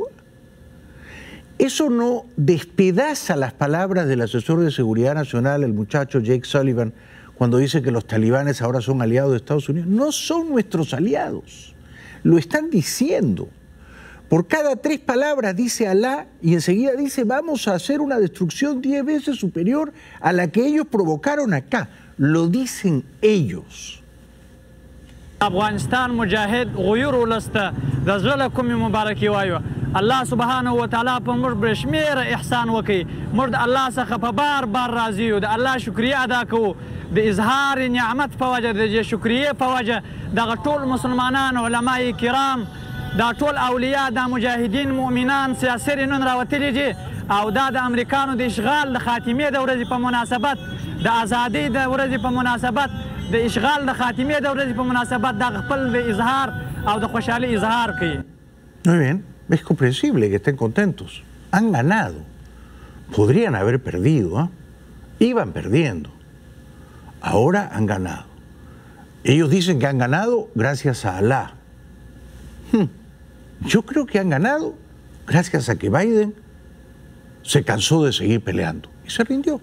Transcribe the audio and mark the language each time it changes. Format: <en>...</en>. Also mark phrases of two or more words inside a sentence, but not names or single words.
<es>¿Eso no despedaza las palabras del asesor de seguridad nacional, el muchacho Jake Sullivan, cuando dice que los talibanes ahora son aliados de Estados Unidos? No son nuestros aliados, lo están diciendo. Por cada 3 palabras dice Alá y enseguida dice vamos a hacer una destrucción 10 veces superior a la que ellos provocaron acá. Lo dicen ellos.</es> <ps>افغانستان مجاهد غیور ولسته د زړه کومې مبارکي وایو الله سبحانه وتعالی په موږ برشمیر احسان وکي موږ د الله څخه په بار بار راضي یو د الله شکریا ادا کوو د اظهار نعمت په وجه د شکریا په وجه دغه ټول مسلمانان علماء کرام دا ټول اولیاء دا مجاهدین مؤمنان سیاسي نن راوتلي دي او دا د امریکانو د اشغال د خاتمې د ورځې په مناسبت د ازادۍ د ورځې په مناسبت د اشغال د خاتمې د ورځې په مناسبت د خپل د اظهار او د خوشحالي اظهار کوي.</ps> <es>Muy bien, es comprensible que estén contentos. Han ganado. Podrían haber perdido, ¿eh? Iban perdiendo. Ahora han ganado. Ellos dicen que han ganado gracias a Alá. Yo creo que han ganado gracias a que Biden se cansó de seguir peleando y se rindió.</es>